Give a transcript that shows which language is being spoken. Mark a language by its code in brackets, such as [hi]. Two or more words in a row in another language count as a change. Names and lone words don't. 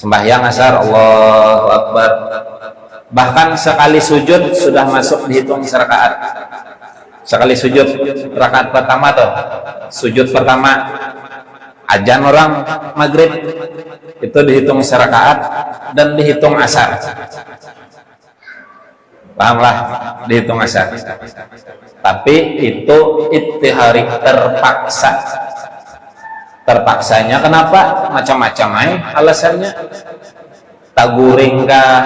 [id] sembahyang asar [ar] الله أكبر, [id] bahkan sekali sujud sudah masuk dihitung serakaat. Sekali sujud rakaat pertama tuh, sujud pertama ajan orang maghrib itu dihitung serakaat dan dihitung asar. Pahamlah, dihitung asar. Tapi itu ittihari, terpaksa. Terpaksanya kenapa? Macam-macam alasannya. [bjn] Taguring kah?